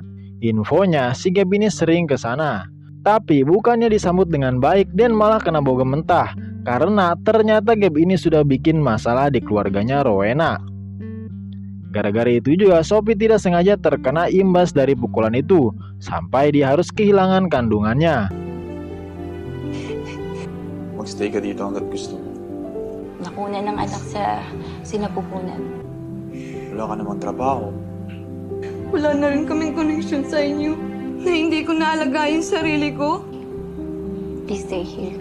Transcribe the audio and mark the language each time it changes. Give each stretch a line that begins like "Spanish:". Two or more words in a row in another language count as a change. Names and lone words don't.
Indonesian: Infonya, si Gab ini sering ke sana. Tapi bukannya disambut dengan baik dan malah kena bogem mentah. Karena ternyata Gab ini sudah bikin masalah di keluarganya Rowena. Gara-gara itu juga Sophie tidak sengaja terkena imbas dari pukulan itu, sampai dia harus kehilangan kandungannya.
Filipino: Magstay ka dito hanggat gusto mo. Nakuna ng anak sa sinapupunan. Wala ka namang trabaho. Wala na rin kaming connection sa inyo na hindi ko naalaga yung sarili ko.
English: Please stay here.